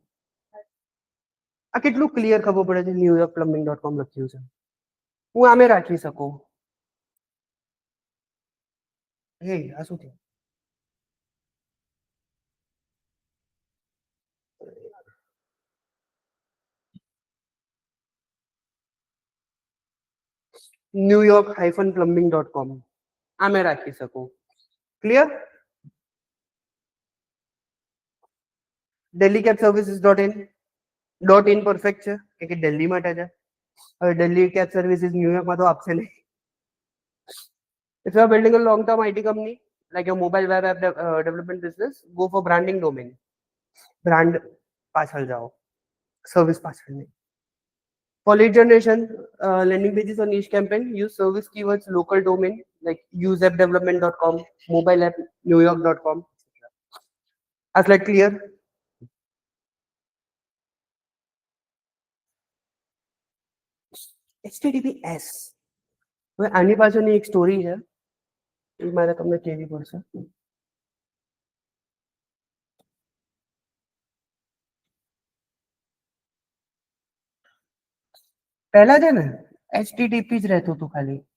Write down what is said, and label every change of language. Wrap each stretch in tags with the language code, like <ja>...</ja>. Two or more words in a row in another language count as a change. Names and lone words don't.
<gu>આ કેટલું ક્લિયર ખબર પડે છે NewYorkPlumbing.com લખ્યું છે. હું આમે રાખી શકું. હે આ શું થયું? NewYork-plumbing.com આમે રાખી શકું. ક્લિયર? DelhiCabServices.in .in પરફેક્ટ છે કે દિલ્હી માટે છે. હવે Delhi Cab Services ન્યુયોર્કમાં તો આપશે નહીં.</gu> <en>If you are building a long-term IT company like a mobile web app development business, go for branding domain.</en> <gu>Brand પાછળ જાઓ, સર્વિસ પાછળ નહીં.</gu> <en>For lead generation, landing pages or niche campaign, use service keywords, local domain like useappdevelopment.com, mobile app newyork.com. Are slide clear? HTTPS.</en> <gu>હવે આની પાછળની એક સ્ટોરી છે, એ મારે તમને કહેવી પડશે. પહેલા છે ને HTTP જ રહેતું હતું ખાલી.</gu>